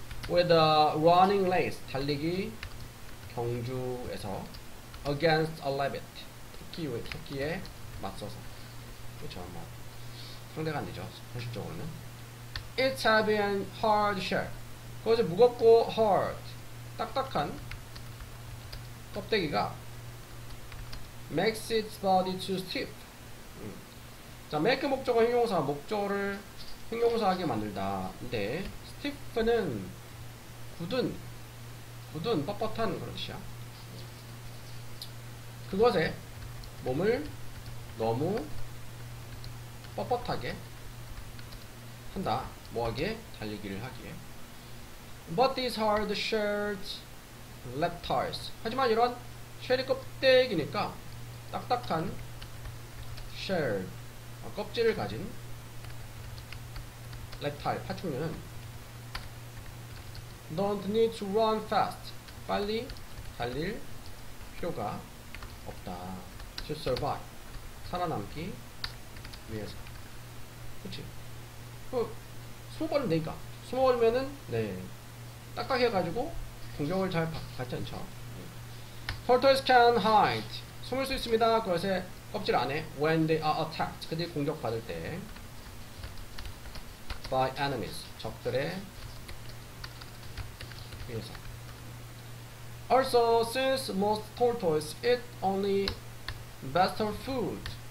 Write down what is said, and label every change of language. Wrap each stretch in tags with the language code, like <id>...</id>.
<en>with a running race</en> <ko>달리기 경주에서</ko> <en>against a rabbit</en> <ko>토끼에 맞서서 그렇죠. 뭐 상대가 안 되죠. 현실적으로는</ko> <en>it's heavy and hard shell</en> <ko>그것이 무겁고</ko> <en>hard</en> <ko>딱딱한 껍데기가</ko> <en>makes its body too stiff.</en> <ko>자, make 목적어 형용사 목적어를 형용사하게 만들다. 근데 stiff는 굳은 뻣뻣한 그런 뜻이야. 그것에 몸을 너무 뻣뻣하게 한다. 뭐하기에? 달리기를 하기에.</ko> <en>But these hard shelled reptiles.</en> <ko>하지만 이런 쉘이 껍데기니까 딱딱한 쉘 껍질을 가진 reptile 파충류는</ko> <en>don't need to run fast.</en> <ko>빨리 달릴 필요가 없다.</ko> <en>to survive.</en> <ko>살아남기 위해서. 그치? 20번은 되니까 20번이면은 네 딱딱해가지고 공격을 잘 받지 않죠.</ko> <en>Turtles can hide.</en> <ko>숨을 수 있습니다. 그것의 껍질 안에</ko> <en>when they are attacked.</en> <ko>그들이 공격받을 때</ko> <en>by enemies.</en> <ko>적들에 의해서.</ko> <en>Also, since most tortoises eat only vegetable food.</en>